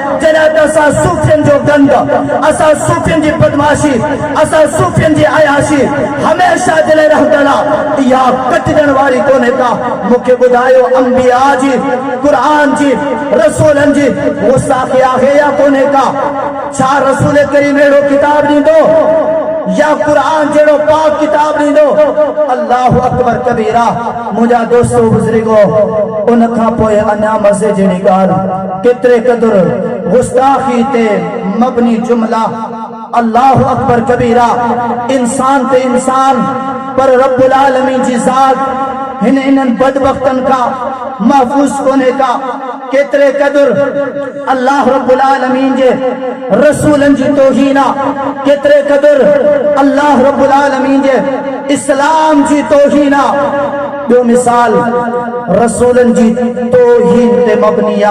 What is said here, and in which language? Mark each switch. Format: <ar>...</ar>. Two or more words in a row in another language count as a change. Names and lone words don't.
<sd>जॾहिं त असां सूफ़ियनि जो गंद, असां सूफ़ियनि जी बदमाशी, असां सूफ़ियनि जी अयाशी हमेशह दिल रहंदड़ आहे, इहा कटजण वारी कोन्हे का। मूंखे ॿुधायो अंबिया जी, क़ुरान जी, रसूलनि जी गुस्ताखी आहे या कोन्हे का? छा रसूल करीम अहिड़ो किताब ॾींदो या कुरान जहिड़ो पाक किताब ॾींदो?</sd> <ar>الله أكبر كبيرا.</ar> <sd>मुंहिंजा दोस्तो बुज़ुर्गो, उन खां पोइ अञा मज़े जहिड़ी ॻाल्हि, केतिरे क़दुरु गुस्ताखी ते मबनी जुमला।</sd> <ar>الله أكبر كبيرا.</ar> <sd>इंसान ते इंसान, पर रब्बुल आलमीन जी ज़ात इन्हनि बदबख्तन का महफूज कोने का। केतरे कदुर अल्लाह रब्बुल आलमीन जे रसूलन जी तौहीना, केतरे कदुर अल्लाह रब्बुल आलमीन जे इस्लाम जी तौहीना। ॿियो मिसाल रसूलन जी तौहीन ते मबनिया।</sd>